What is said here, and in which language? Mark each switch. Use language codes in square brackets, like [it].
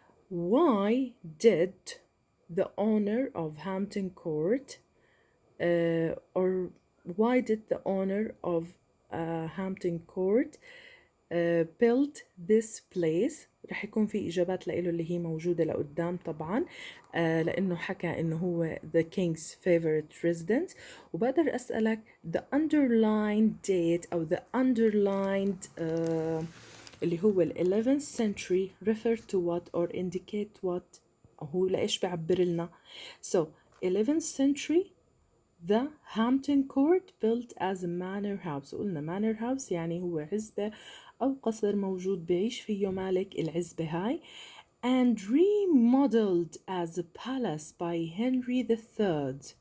[en] why did the owner of Hampton Court or why did the owner of Hampton Court build this place. [ar] رح يكون في إجابات لإله اللي هي موجودة لقدام طبعا لأنه حكى إنه هو the king's favorite residence. وبقدر أسألك [en] the underlined date أو the underlined [ar] اللي هو ال [en] 11th century refer to what or indicate what، [ar] أو هو لإيش بيعبر لنا. [en] so 11th century the Hampton Court built as a manor house. [ar] قلنا manor house يعني هو عزبة أو قصر موجود بعيش فيه مالك العزبة هاي. [en] and remodeled as a palace by Henry III.